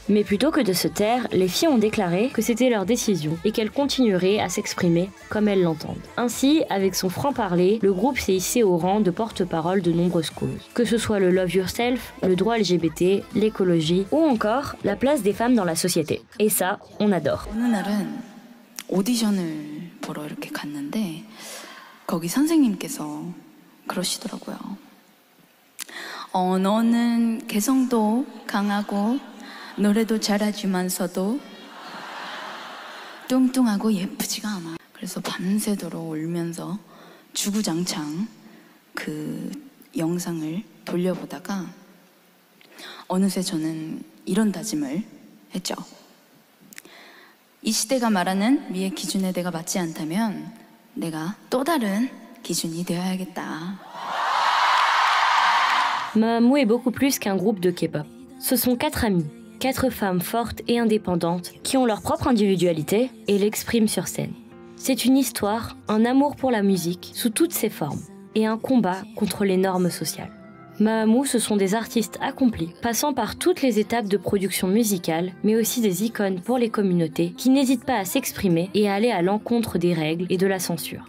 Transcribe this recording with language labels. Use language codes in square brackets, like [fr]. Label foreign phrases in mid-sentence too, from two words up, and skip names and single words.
[fr] Mais plutôt que de se taire, les filles ont déclaré que c'était leur décision et qu'elles continueraient à s'exprimer comme elles l'entendent. Ainsi, avec son franc-parler, le groupe s'est hissé au rang de porte-parole de nombreuses causes. Que ce soit le Love Yourself, le droit LGBT, l'écologie ou encore la place des femmes dans la société. Et ça, on adore. [ko] 어느 날은 오디션을 보러 이렇게 갔는데 거기 선생님께서 그러시더라고요. 너는 개성도 강하고 노래도 잘하지만서도 뚱뚱하고 예쁘지가 않아. 그래서 밤새도록 울면서 주구장창 그 영상을 돌려보다가 어느새 저는 이런 다짐을 했죠. 이 시대가 말하는 미의 기준에 내가 맞지 않다면 내가 또 다른 기준이 되어야겠다. [fr] Mamamoo est beaucoup plus qu'un groupe de K-pop. Ce sont 4 amies, 4 femmes fortes et indépendantes qui ont leur propre individualité et l'expriment sur scène. C'est une histoire, un amour pour la musique sous toutes ses formes et un combat contre les normes sociales. Mamamoo, ce sont des artistes accomplis, passant par toutes les étapes de production musicale, mais aussi des icônes pour les communautés qui n'hésitent pas à s'exprimer et à aller à l'encontre des règles et de la censure.